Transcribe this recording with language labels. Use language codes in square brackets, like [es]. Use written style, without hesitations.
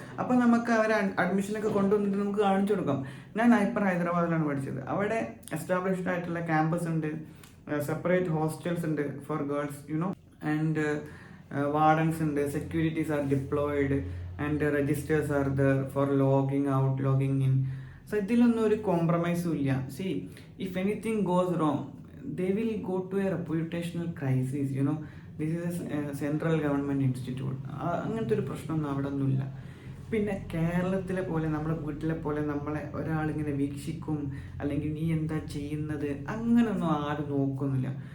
[ml] അപ്പോൾ നമുക്ക് അവരെ അഡ്മിഷനൊക്കെ കൊണ്ടുവന്നിട്ട് നമുക്ക് കാണിച്ചു കൊടുക്കാം. ഞാൻ നൈപ്പർ ഹൈദരാബാദിലാണ് പഠിച്ചത്. അവിടെ എസ്റ്റാബ്ലിഷ്ഡ് ആയിട്ടുള്ള ക്യാമ്പസ് ഉണ്ട്, [en] Separate hostels ഉണ്ട് for girls and wardens ഉണ്ട്, securities are deployed and registers are there for logging out, logging in. [ml] So ഇതിലൊന്നും ഒരു കോംപ്രമൈസും ഇല്ല. [en] See, if anything goes wrong they will go to a reputational crisis. This is a central government institute. [ml] അങ്ങനത്തെ ഒരു പ്രശ്നമൊന്നും അവിടെ ഒന്നുമില്ല. പിന്നെ കേരളത്തിലെ പോലെ നമ്മുടെ വീട്ടിലെ പോലെ നമ്മളെ ഒരാളിങ്ങനെ വീക്ഷിക്കും, അല്ലെങ്കിൽ നീ എന്താ ചെയ്യുന്നത്, അങ്ങനെയൊന്നും ആരും നോക്കുന്നില്ല.